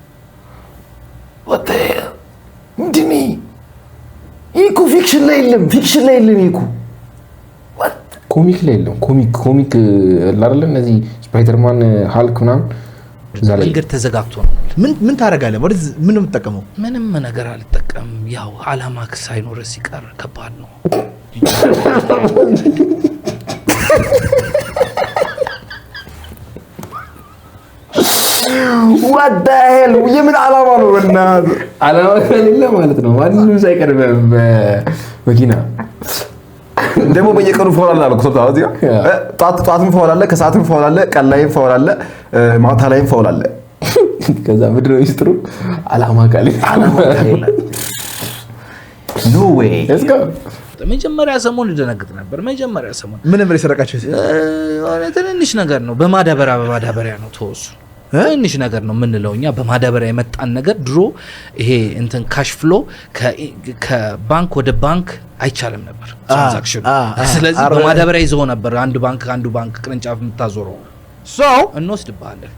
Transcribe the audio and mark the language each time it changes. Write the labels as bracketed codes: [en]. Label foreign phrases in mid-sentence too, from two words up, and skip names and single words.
[am] ምንድን ይሄ ፊክሽን ላይ የለም ይሄ ኮሚክ ላይ የለም። ኮሚክ አይደለም እነዚህ ስፓይደርማን ሃልክ ምናምን መንገድ ተዘጋግቶ ነው። ምን ታደርጋለህ? ምን ነው የምትጠቀመው? ምንም ነገር አልጠቀምም። ያው አላማ ሳይኖር ሲቀር ከባድ ነው። [en] what the hell [am] የምን አላማ ነው? በእናትህ አላማ ከሌለ ማለት ነው ማንንም ሳይቀርብ መኪና ደግሞ በየቀኑ ፋውል አለ አልኩ። ሰብታ እዚህ ጧትም ፋውል አለ፣ ከሰዓትም ፋውል አለ፣ ቀን ላይም ፋውል አለ፣ ማታ ላይም ፋውል አለ። ከዛ ምንድነው ሚስጥሩ? አላማ ከሌለ [en] no way let's go። [am] መጀመሪያ ሰሞን ልደነግጥ ነበር። መጀመሪያ ሰሞን ምን ነበር የሰረቃችሁ? ትንንሽ ነገር ነው። በማዳበሪያ ነው ተወሱ። ትንሽ ነገር ነው የምንለው እኛ። በማዳበሪያ የመጣን ነገር ድሮ ይሄ እንትን [en] cash flow [am] ከባንክ ወደ ባንክ አይቻልም ነበር ትራንዛክሽን። ስለዚህ በማዳበሪያ ይዘው ነበር አንድ ባንክ ከአንዱ ባንክ ቅርንጫፍ የምታዞረው። እንወስድብሃለን።